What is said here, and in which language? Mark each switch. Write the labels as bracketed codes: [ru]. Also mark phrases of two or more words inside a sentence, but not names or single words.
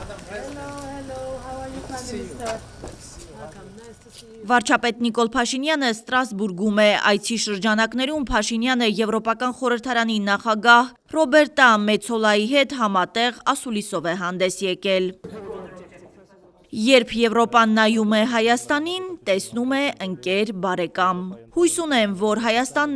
[en] Hello. How are you, Prime Minister? Welcome. Nice to see you. [hy] Վարչապետ Նիկոլ Փաշինյանը Ստրասբուրգում է, այցի շրջանակներում Փաշինյանը Եվրոպական խորհրդարանի նախագահ Ռոբերտա Մեցոլայի հետ համատեղ ասուլիսով է հանդես եկել։ Երբ Եվրոպան նայում է Հայաստանին, տեսնում է ընկեր բարեկամ։ Հույս ունեմ, որ Հայաստանն